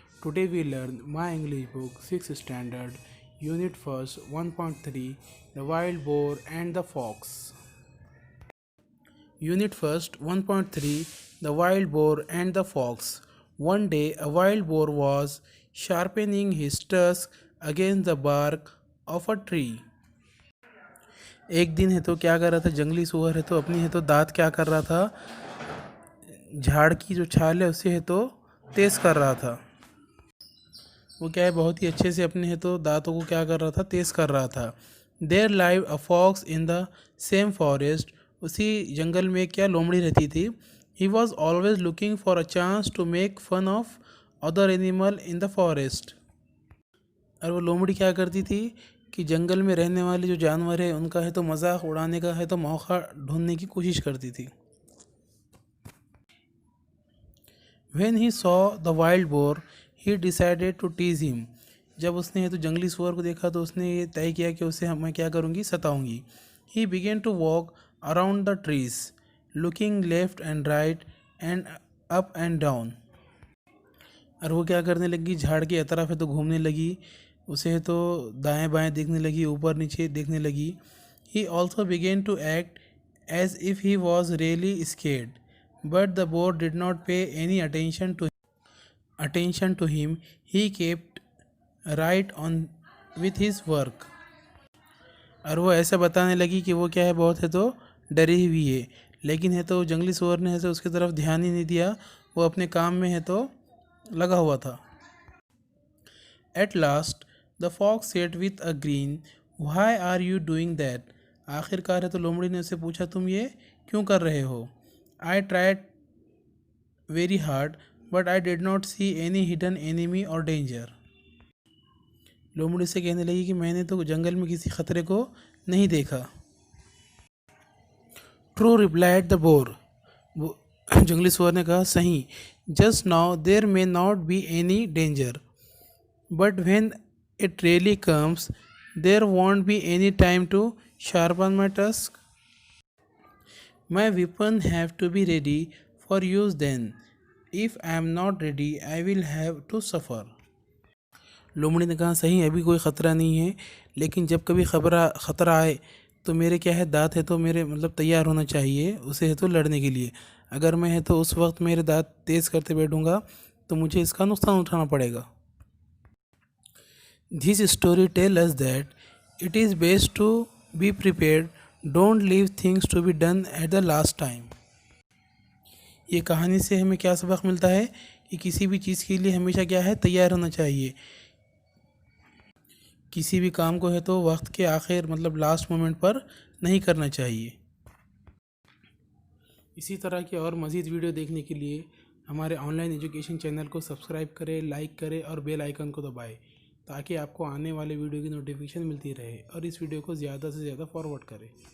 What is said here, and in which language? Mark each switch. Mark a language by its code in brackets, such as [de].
[en] Today we learn my English book 6th standard unit first 1.3 the wild boar and the fox. Unit first 1.3 the wild boar and the fox. One day a wild boar was sharpening his tusk against the bark of a tree. [hi] एक दिन है तो क्या कर रहा था, जंगली सुअर है तो अपनी है तो दांत क्या कर रहा था, झाड़ की जो छाल है उससे है तो तेज़ कर रहा था। वो क्या है, बहुत ही अच्छे से अपने है तो दांतों को क्या कर रहा था, तेज़ कर रहा था। [en] There live a fox in the same forest. [hi] उसी जंगल में क्या लोमड़ी रहती थी। [en] He was always looking for a chance to make fun of other animal in the forest. [hi] और वो लोमड़ी क्या करती थी कि जंगल में रहने वाले जो जानवर है उनका है तो मजाक उड़ाने का है तो मौका ढूंढने की कोशिश करती थी। [en] When he saw the wild boar, he decided to tease him. [hi] जब उसने है तो जंगली सुअर को देखा तो उसने ये तय किया कि उसे मैं क्या करूँगी, सताऊंगी। [en] He began to walk around the trees, looking left and right and up and down. [hi] और वो क्या करने लगी, झाड़ की तरफ है तो घूमने लगी, उसे है तो दाएं बाएं देखने लगी, ऊपर नीचे देखने लगी। [en] He also began to act as if he was really scared, but the boar did not pay any attention to him. He kept right on with his work. [hi] और वो ऐसा बताने लगी कि वो क्या है, बहुत है तो डरी हुई है, लेकिन है तो जंगली सुअर ने है तो उसकी तरफ ध्यान ही नहीं दिया, वो अपने काम में है तो लगा हुआ था। [en] At last the fox said with a grin, "Why are you doing that?" [hi] आखिरकार है तो लोमड़ी ने उससे पूछा, तुम ये क्यों कर रहे हो? [en] I tried very hard, but I did not see any hidden enemy or danger. [hi] लोमड़ी से कहने लगी कि मैंने तो जंगल में किसी खतरे को नहीं देखा। [en] True, replied the boar. [hi] जंगली सुअर ने कहा, सही। [en] Just now there may not be any danger, but when it really comes, there won't be any time to sharpen my tusk. My weapon have to be ready for use then. If I am not ready, I will have to suffer. [hi] लोमड़ी ने कहा, सही, अभी कोई ख़तरा नहीं है, लेकिन जब कभी ख़तरा आए तो मेरे क्या है, दांत है तो मेरे मतलब तैयार होना चाहिए उसे है तो लड़ने के लिए। अगर मैं है तो उस वक्त मेरे दांत तेज़ करते बैठूँगा तो मुझे इसका नुकसान उठाना पड़ेगा। [en] This story tells us that it is best to be prepared. Don't leave things to be done at the last time. [hi] ये कहानी से हमें क्या सबक मिलता है कि किसी भी चीज़ के लिए हमेशा क्या है, तैयार होना चाहिए। किसी भी काम को है तो वक्त के आखिर मतलब लास्ट मोमेंट पर नहीं करना चाहिए। इसी तरह के और मज़ीद वीडियो देखने के लिए हमारे ऑनलाइन एजुकेशन चैनल को सब्सक्राइब करें, लाइक करें और बेल आइकन को दबाएं ताकि आपको आने वाले वीडियो की नोटिफिकेशन मिलती रहे, और इस वीडियो को ज़्यादा से ज़्यादा फॉरवर्ड करें।